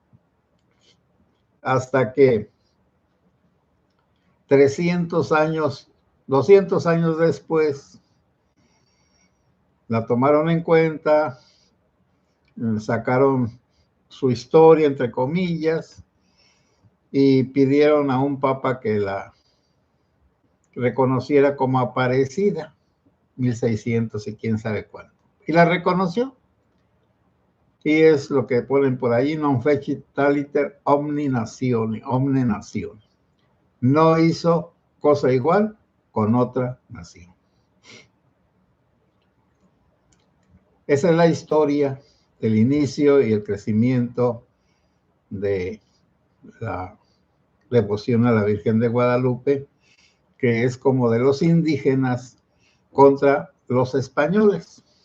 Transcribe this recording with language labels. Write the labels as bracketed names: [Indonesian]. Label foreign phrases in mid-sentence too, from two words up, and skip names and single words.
[Spanish] hasta que 200 años después, la tomaron en cuenta, sacaron su historia, entre comillas, y pidieron a un papa que la reconociera como Aparecida, 1600 y quién sabe cuándo. Y la reconoció. Y es lo que ponen por ahí, [Latin] non fecit taliter omni natione, omne nación. [Spanish] No hizo cosa igual con otra nación. Esa es la historia del inicio y el crecimiento de la devoción a la Virgen de Guadalupe, que es como de los indígenas contra los españoles.